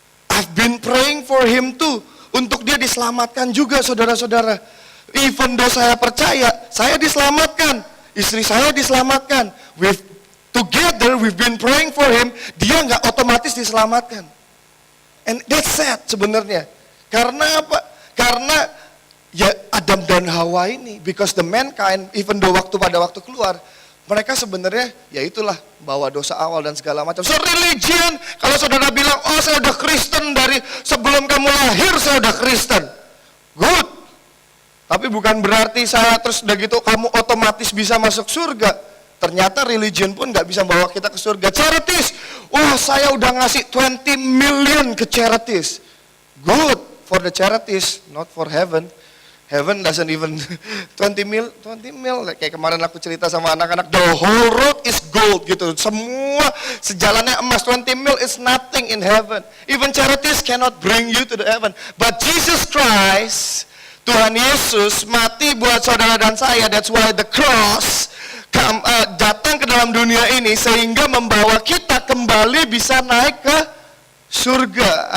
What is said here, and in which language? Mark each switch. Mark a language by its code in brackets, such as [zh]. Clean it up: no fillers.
[en] I've been praying for him too. [id] Untuk dia diselamatkan juga saudara-saudara. [en] Even though [id] saya percaya, saya diselamatkan. Istri saya diselamatkan. [en] We've been praying for him. [id] Dia nggak otomatis diselamatkan. [en] And that's sad [id] sebenarnya. Karena apa? Karena ya Adam dan Hawa ini, [en] because the mankind, even though [id] pada waktu keluar, mereka sebenarnya ya itulah bawa dosa awal dan segala macam. So religion, kalau saudara bilang, oh saya udah Kristen dari sebelum kamu lahir saya udah Kristen. Good. Tapi bukan berarti saya terus udah gitu kamu otomatis bisa masuk surga. Ternyata religion pun gak bisa bawa kita ke surga. Charities, wah saya udah ngasih 20 million ke charities. [en] Good for the charities, not for heaven. Heaven doesn't even 20 mil. [id] Kayak kemarin aku cerita sama anak-anak, [en] the whole road is gold [id] gitu. Semua sejalannya emas. [en] 20 mil is nothing in heaven. Even charities cannot bring you to the heaven. [id] But Jesus Christ, Tuhan Yesus mati buat saudara dan saya. [en] That's why the cross [id] datang ke dalam dunia ini sehingga membawa kita kembali bisa naik ke surga.